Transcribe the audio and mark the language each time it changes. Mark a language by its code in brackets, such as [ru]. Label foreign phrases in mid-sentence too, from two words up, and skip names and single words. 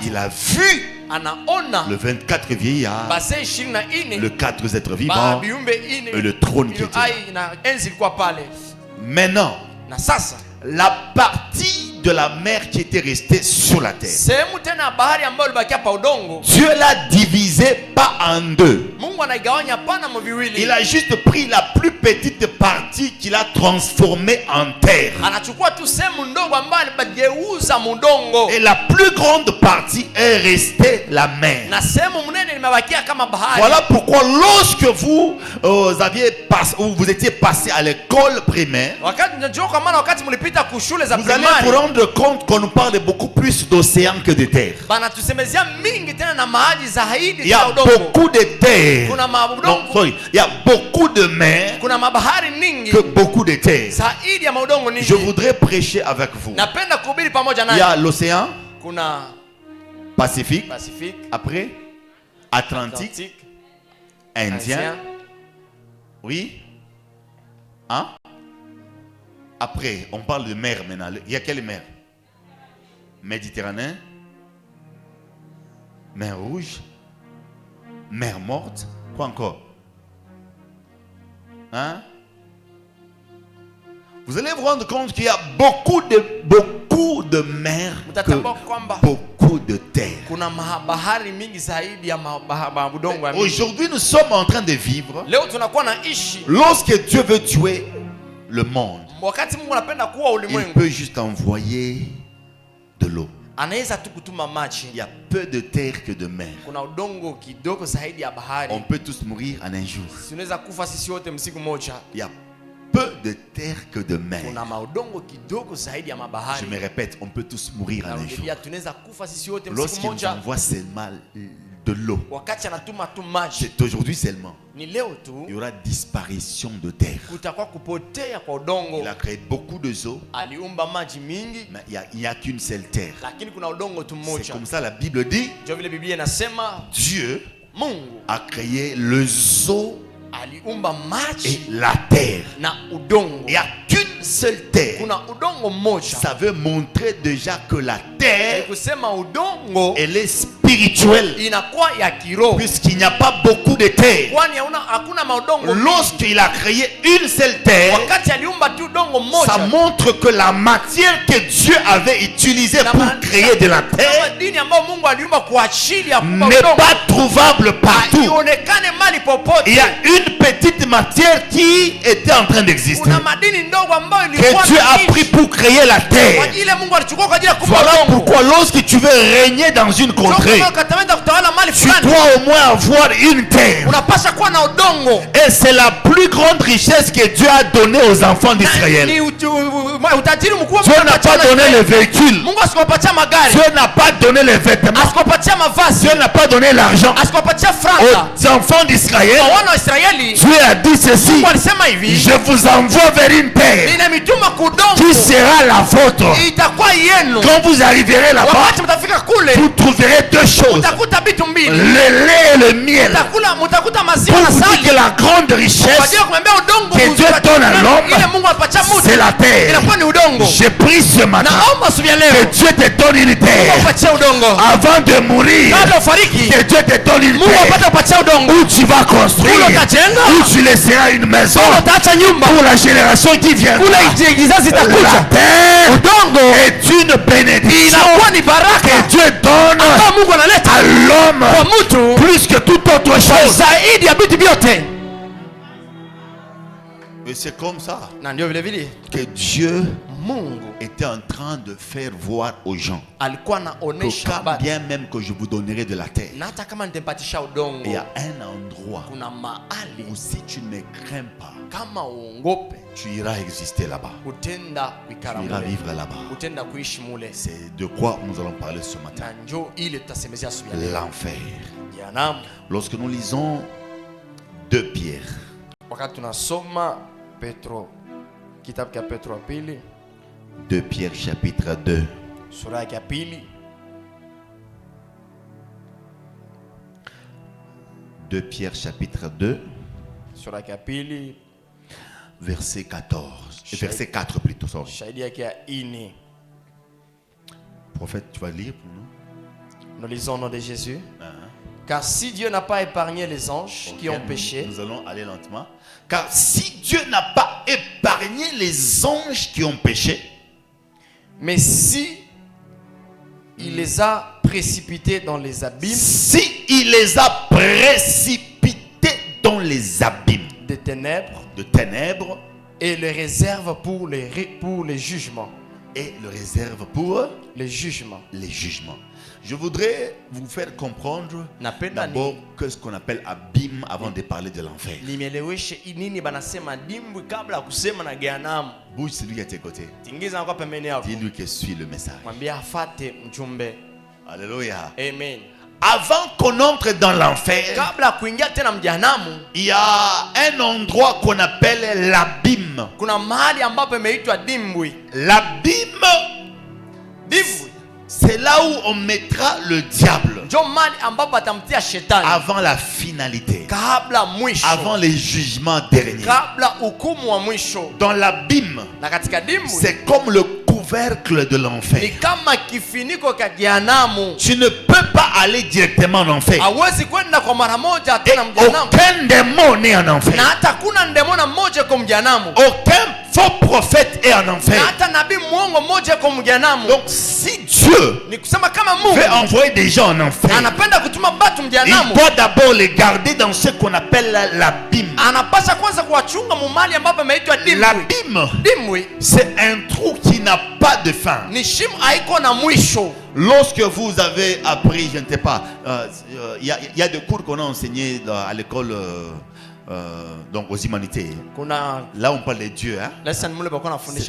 [fr] Il a vu [sw] Anaona [fr] le 24 vieillards, [sw] bazee 24 [fr] le 4 êtres vivants [sw] viumbe ine [fr] et le trône qui était là. [sw] ai na enzi ilikuwa pale. [fr] Maintenant, [sw] Na sasa [fr] la partie de la mer qui était restée sur la terre, [sw] sehemu tena ya bahari ambayo ilibakia pa udongo, [fr] Dieu l'a divisée pas en deux. [sw] Mungu anaigawanya pana mviwili. [fr] Il a juste pris la plus petite partie qu'il a transformée en terre. [sw] Anachukua tu sehemu ndogo ambayo alibageuza mudongo. [fr] Et la plus grande partie est restée la mer. [sw] Na sehemu mnene limebakia kama bahari. [fr] Voilà pourquoi lorsque vous aviez vous étiez passé à l'école primaire, [sw] wakati unajua kwa maana wakati mlipita kushule za [fr] vous allez vous primary rendre compte qu'on nous parle beaucoup plus d'océan que de terre. [sw] bana tusemezea mingi tena na maji zaidi [fr] Il y a [sw] ya udongo. [fr] beaucoup de terre. [sw] Kuna [fr] Non, [sw] maudongo, [fr] sorry. Il y a beaucoup de mer [sw] kuna mabahari ningi [fr] que beaucoup de terre. [sw] zaidi ya maudongo ningi. [fr] Je voudrais prêcher avec vous. [sw] Napenda kuhubiri pamoja [fr] Il y a [sw] naye. [fr] l'océan [sw] Kuna [fr] Pacifique, [sw] Pacific, [fr] après Atlantique, [sw] Atlantique, [fr] Indien. Oui. Hein? Après, on parle de mer maintenant. Il y a quelle mer? Méditerranée, mer Rouge, mer Morte. Quoi encore? Hein? Vous allez vous rendre compte qu'il y a beaucoup de mers, [sw] Mtatambua kwamba [fr] beaucoup de terres. [sw] kuna bahari mingi zaidi ya maudongo ya mingi. [fr] Aujourd'hui, nous sommes en train de vivre. [sw] Leo tunakuwa na ishi [fr] Lorsque Dieu veut tuer le monde, [sw] wakati Mungu anapenda kuwa [fr] il [sw] ulimwengu, [fr] peut juste envoyer de l'eau. [sw] anaweza tu kutuma maji. [fr] Il y a peu de terre que de mer. [sw] Kuna udongo kidogo zaidi ya bahari. [fr] On peut tous mourir en un jour. [sw] Tunaweza kufa sisi wote msiku moja. [fr] Il y a peu de terre que de mer. [sw] Kuna maudongo kidogo zaidi ya [fr] Je [sw] mabahari. [fr] me répète, on peut tous mourir en un jour. [sw] Narudia, tunaweza kufa sisi wote msiku [fr] Lorsqu'il nous [sw] moja. [fr] envoie seulement de l'eau, [sw] Wakati anatuma tu maji, [fr] c'est aujourd'hui seulement. [sw] ni leo [fr] Il y [sw] tu [fr] aura disparition de terre. [sw] kutakuwa kupotea kwa udongo. [fr] Il a créé beaucoup de eaux, [sw] Aliumba maji mingi, [fr] mais il n'y a qu'une seule terre. [sw] lakini kuna udongo tu [fr] C'est [sw] mmoja. [fr] comme ça la Bible dit, [sw] Ndio vile Biblia inasema [fr] Dieu [sw] Mungu [fr] a créé les eaux [sw] aliumba [fr] et [sw] maji [fr] la terre. [sw] na udongo. [fr] Il n'y a qu'une seule terre. [sw] Kuna udongo mmoja. [fr] Ça veut montrer déjà que la [sw] Ni [fr] terre, [sw] kusema udongo [fr] elle est spirituelle. [sw] inakuwa ya kiroho, [fr] Puisqu'il n'y a pas beaucoup de terre. [sw] kwani hakuna maudongo mingi. [fr] Lorsqu'il a créé une seule terre, [sw] Wakati aliumba tu udongo [fr] ça [sw] mmoja, [fr] montre que la matière que Dieu avait utilisée [sw] Na [fr] pour [sw] ma- [fr] créer de la [sw] na [fr] terre [sw] madini ambayo Mungu aliumba kwa ajili ya kuumba [fr] n'est [sw] udongo [fr] pas trouvable partout. [sw] haionekane mali popote. [fr] Il y a une petite matière qui était en train d'exister, [sw] Kuna madini ndogo ambayo ilikuwa [fr] que Dieu a [sw] inaishi. [fr] pris pour créer la [sw] Kwa [fr] terre. [sw] ajili ya Mungu alichukua kwa ajili ya kuumba [fr] Voilà [sw] udongo. [fr] pourquoi lorsque tu veux régner dans une contrée, [sw] Kama ukatamani kutawala mali [fr] tu [sw] fulani, [fr] dois au moins avoir une terre. [sw] unapaswa kuwa na udongo. [fr] Et c'est la plus grande richesse que Dieu a donnée aux enfants d'Israël. [sw] Ni utajiri mkubwa [fr] Dieu [sw] Mungu [fr] n'a [sw] alipatia [fr] pas donné [sw] Israeli. [fr] les véhicules. [sw] Mungu asikupatia magari, [fr] Dieu n'a pas donné les vêtements. [sw] asikupatia mavazi, [fr] Dieu n'a pas donné l'argent. [sw] asikupatia franga. [fr] Aux enfants d'Israël, [sw] Kwa wana wa Israeli [fr] Dieu a dit ceci: [sw] Mungu alisema hivi, [fr] je vous envoie vers une terre [sw] ninamituma [fr] qui [sw] kudongo [fr] sera la vôtre. [sw] itakuwa yenu. [fr] Quand vous arriverez là-bas, [sw] Wakati mtafika kule [fr] vous trouverez deux choses: [sw] mtakuta vitu mbili, [fr] le lait et le miel. [sw] mtakuta [fr] Pour [sw] maziwa na [fr] vous dire [sw] asali. [fr] que la grande [sw] Kwa ajili [fr] richesse, [sw] ya kumwambia udongo [fr] que Dieu donne à l'homme, [sw] ile Mungu alipatia mtu [fr] c'est la terre. [sw] inakuwa ni udongo. [fr] j'ai pris ce matin [sw] Naomba asubuhi ya [fr] que [sw] leo [fr] Dieu te donne une [sw] Mungu [fr] terre [sw] apatie udongo [fr] avant de mourir. [sw] kabla ufariki. [fr] Que Dieu te donne une [sw] Mungu apate [fr] terre [sw] kupatia udongo [fr] où tu vas construire, [sw] Kule utajenga, [fr] où tu laisseras une maison [sw] kule utaacha nyumba, [fr] pour la génération qui viendra. [sw] kule kizazi [fr] La [sw] itakuja. [fr] terre [sw] Udongo [fr] est une bénédiction [sw] inakuwa ni baraka [fr] que Dieu donne [sw] ambayo Mungu analeta [fr] à l'homme [sw] kwa mtu [fr] plus que toute autre chose. [sw] zaidi ya vitu vyote. [fr] Et c'est comme ça [sw] Na ndio vile vile [fr] que Dieu [sw] Mungu [fr] était en train de faire voir aux gens [sw] alikuwa [fr] que [sw] anaonesha [fr] quand [sw] habari, [fr] bien même que je vous donnerai de la terre, [sw] na hata kama nitampatisha [fr] il y [sw] udongo, [fr] a un endroit [sw] kuna mahali [fr] où si tu ne crains pas, [sw] kama uongope [fr] tu iras exister là-bas. [sw] utenda kuikara [fr] Tu iras [sw] mule, [fr] vivre là-bas. [sw] utenda kuishi mule. [fr] C'est de quoi nous allons parler ce matin. [sw] Na njo ile tutasemezea asubuhi ya leo. [fr] L'enfer. [sw] Jehanamu. [fr] Lorsque nous lisons 2 Pierre, [sw] Wakati tunasoma Petro, kitabu cha Petro wa pili [fr] 2 Pierre chapitre 2, [sw] sura ya pili [fr] 2 Pierre chapitre 2, [sw] sura ya pili [fr] verset 14, verset 4 plutôt, sorry. [sw] shahidi yake ya ini. [fr] Prophète, tu vas lire pour nous? Nous lisons au nom de Jésus. Hein? Car si Dieu n'a pas épargné les anges qui Ok, ont péché, Nous allons aller lentement. Car si Dieu n'a pas épargné les anges qui ont péché, mais si il les a précipités dans les abîmes si il les a précipités dans les abîmes des ténèbres de ténèbres et les réserve pour les jugements. et le réserve pour Les jugements. les jugements. Je voudrais vous faire comprendre [sw] Napenda [fr] d'abord que ce qu'on appelle abîme avant de parler de l'enfer. [sw] nimeleweshe nini banasema dimbwi kabla ya kusema na Jehanamu. [fr] Bouge celui qui est à tes côtés. [sw] Tingiza kwa pembeni yako. [fr] Dis-lui que suis le message. [sw] Mwambie afate mjumbe. [fr] Alléluia. Amen. Avant qu'on entre dans l'enfer, [sw] Kabla ya kuingia tena mjehanamu, [fr] il y a un endroit qu'on appelle l'abîme. [sw] kuna mahali ambapo imeitwa dimbwi. [fr] L'abîme, [sw] Dimbwi [fr] c'est là où on mettra le diable [sw] ndio mahali ambapo atamtia shetani [fr] avant la finalité, [sw] kabla mwisho, [fr] avant les jugements derniers. [sw] kabla hukumu wa mwisho. [fr] Dans l'abîme, [sw] Na katika dimbwi [fr] c'est comme le couvercle de [sw] ni [fr] l'enfer. [sw] kama kifiniko cha jehanamu. [fr] Tu ne peux pas aller directement en enfer. [sw] Hawezi kwenda kwa mara moja [fr] Et [sw] tena mjehanamu, [fr] aucun démon n'est en [sw] na [fr] enfer. [sw] hata kuna ndemona mmoja kwa mjehanamu, [fr] Aucun faux prophète est en [sw] na [fr] enfer. [sw] hata nabii mwongo mmoja kwa mjehanamu. [fr] Donc si Dieu [sw] Ni kusema kama Mungu [fr] veut envoyer des gens en enfer, [sw] anapenda kutuma batu [fr] il [sw] mjehanamu, [fr] doit d'abord les garder dans ce qu'on appelle l'abîme. [sw] anapasha kwanza kuwachunga mumali ambapo imeitwa dimbwi. [fr] L'abîme, [sw] Dimbwi [fr] c'est un trou qui n'a pas de fin. [sw] ni shimo haiko na mwisho. [fr] Lorsque vous avez appris, je ne sais pas, il y a des cours qu'on a enseignés à l'école, donc aux humanités. [sw] Kuna [fr] Là, on parle de Dieu. Hein? [sw] lesson mule bako nafundisha